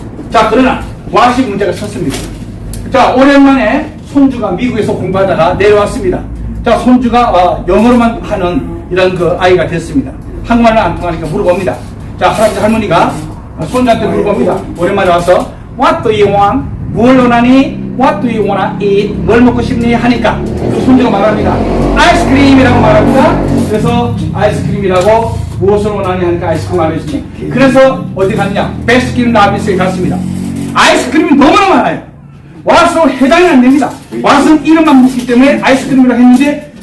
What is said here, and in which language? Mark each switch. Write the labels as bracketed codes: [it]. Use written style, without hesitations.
[ko] 자, 그러나 what이 문제가 섰습니다. 자, 오랜만에 손주가 미국에서 공부하다가 내려왔습니다. 자, 손주가 영어로만 하는 이런 그 아이가 됐습니다. 한국말은 안 통하니까 물어봅니다. 자, 할아버지 할머니가 손주한테 물어봅니다. [en] 오랜만에 와서 What do you want? [ko] 뭘 원하니? [en] What do you wanna eat? [ko] 뭘 먹고 싶니? 하니까 그 손주가 말합니다. 아이스크림이라고 말합니다. 그래서 아이스크림이라고 무엇을 원하니 하니까 아이스크림 말해주니. 그래서 어디 갔냐? 베스킨 라빈스에 갔습니다. 아이스크림이 너무나 많아요. 왓은 해당이 안 됩니다. 왓은 이름만 묻기 때문에 아이스크림이라고 했는데